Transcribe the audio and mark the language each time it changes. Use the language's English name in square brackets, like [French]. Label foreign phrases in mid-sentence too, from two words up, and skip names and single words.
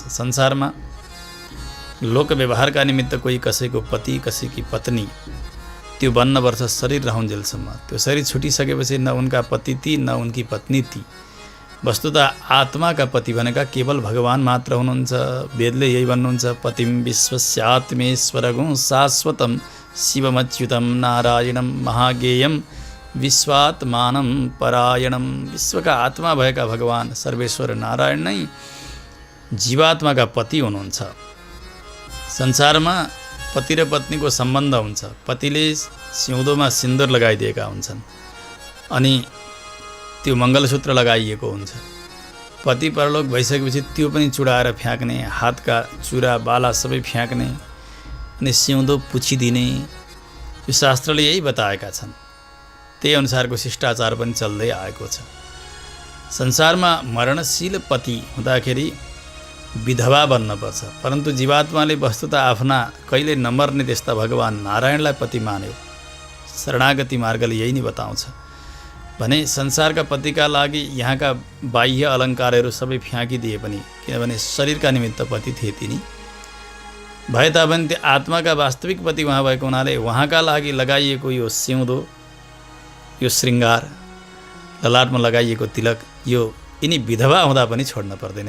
[Nepali] संसारमा लोक व्यवहारका निमित्त कोही कसैको पति कसैकी पत्नी त्यो बन्न वर्ष शरीर रहन्जेलसम्म, त्यो शरीर छुटिसकेपछि न उनका पति ती न उनकी पत्नी ती। वस्तुतः आत्माका पति भनेका केवल भगवान मात्र हुनुहुन्छ। वेदले यही भन्नुहुन्छ, [Sanskrit] पतिम विश्वस्यात्मेश्वरगुं शाश्वतम शिवमच्युतम नारायणम महागेयम विश्वात्मानं परायणम। [Nepali] विश्वका आत्मा भएका भगवान सर्वेश्वर नारायण नै जीवात्माका पति हुनुहुन्छ। संसारमा पति र पत्नीको सम्बन्ध हुन्छ। पतिले सिउँदोमा सिन्दुर लगाइदिएका हुन्छन् अनि त्यो मङ्गलसूत्र लगाइएको हुन्छ। पति परलोक भइसकेपछि त्यो पनि चुडाएर फ्याँक्ने, हातका चुरा बाला सबै फ्याँक्ने अनि सिउँदो पुछिदिने, यो शास्त्रले यही बताएका छन्। त्यही अनुसारको शिष्टाचार पनि चल्दै आएको छ। संसारमा मरणशील पति हुँदाखेरि विधवा बन्नुपर्छ, परन्तु जीवात्माले वस्तुतः आफ्ना कहिले नमर्ने त्यस्ता भगवान नारायणलाई पति मान्यो। शरणागति मार्गले यही नै बताउँछ भने संसारका पतिका लागि यहाँका बाह्य अलङ्कारहरू सबै फ्याँकिदिए पनि, किनभने शरीरका निमित्त पति थिए तिनी, भए तापनि त्यो आत्माका वास्तविक पति उहाँ भएको हुनाले उहाँका लागि लगाइएको यो सिउँदो, यो श्रृङ्गार, ललाटमा लगाइएको तिलक, यो यिनी विधवा हुँदा पनि छोड्न पर्दैन।